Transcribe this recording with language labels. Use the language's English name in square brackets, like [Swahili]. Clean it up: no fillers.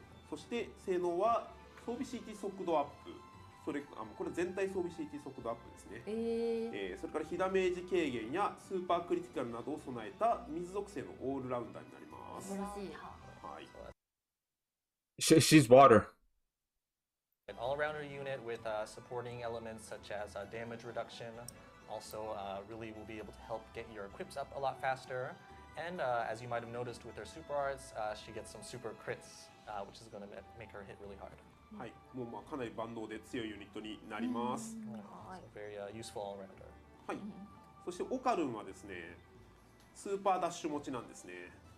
[Japanese] そして性能は装備 CT 速度アップ。これ全体装備 CT 速度アップですね。それから被ダメージ軽減やスーパークリティカルなどを備えた水属性のオールラウンダーになります。はい。 [English] She's water. An all-rounder unit with supporting elements such as damage reduction. Also, really will be able to help get your equips up a lot faster. And as you might have noticed with her super arts, she gets some super crits, which is going to make her hit really hard. [Japanese] はい、もうかなり万能で強いユニットになります。 [English] So very useful all-rounder. [Japanese] はい。そしてオカルンはですね、スーパーダッシュ持ちなんですね。